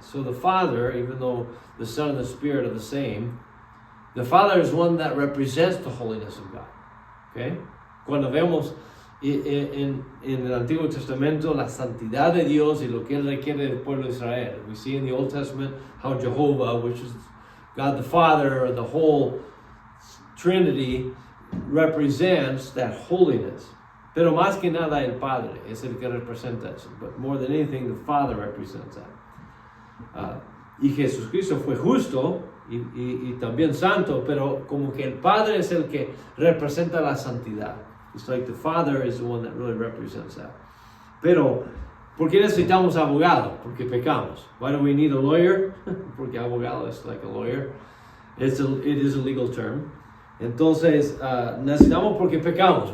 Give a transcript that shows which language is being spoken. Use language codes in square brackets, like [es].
[en] So the Father, even though the Son and the Spirit are the same, the Father is one that represents the holiness of God. Okay? [es] Cuando vemos en el Antiguo Testamento la santidad de Dios y lo que Él requiere del pueblo de Israel. [en] We see in the Old Testament how Jehovah, which is God the Father, the whole Trinity, represents that holiness. [es] Pero más que nada el Padre es el que representa eso. [en] But more than anything, the Father represents that. [es] Y Jesucristo fue justo y también santo, pero como que el Padre es el que representa la santidad. [en] It's like the Father is the one that really represents that. [es] Pero, ¿por qué necesitamos abogado? Porque pecamos. [en] Why do we need a lawyer? [es] Porque abogado [en] is like a lawyer. It is a legal term. [es] Entonces, necesitamos porque pecamos.